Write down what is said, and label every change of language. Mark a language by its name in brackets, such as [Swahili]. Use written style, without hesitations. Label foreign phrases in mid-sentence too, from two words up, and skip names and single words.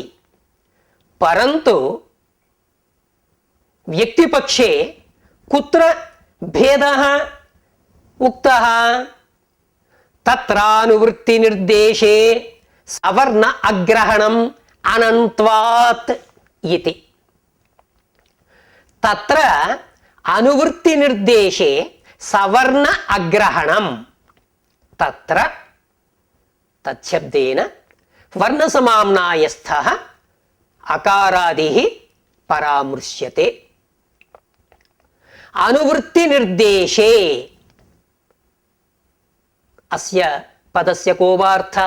[Sanskrit] परन्तु व्यक्तिपक्षे कुत्र भेदः उक्तः? तत्रानुवृत्तिनिर्देशे सवर्ण अग्रहणम् अनन्त्वात् इति। తత్ర అనువృత్తి నిర్దేశే సవర్ణ అగ్రహణం తత్ర తచ్చబ్దేన వర్ణ సమామ్నాయస్థః అకారాదిః పరామృశ్యతే. అనువృత్తి నిర్దేశే అస్య పదస్య కో వార్థః?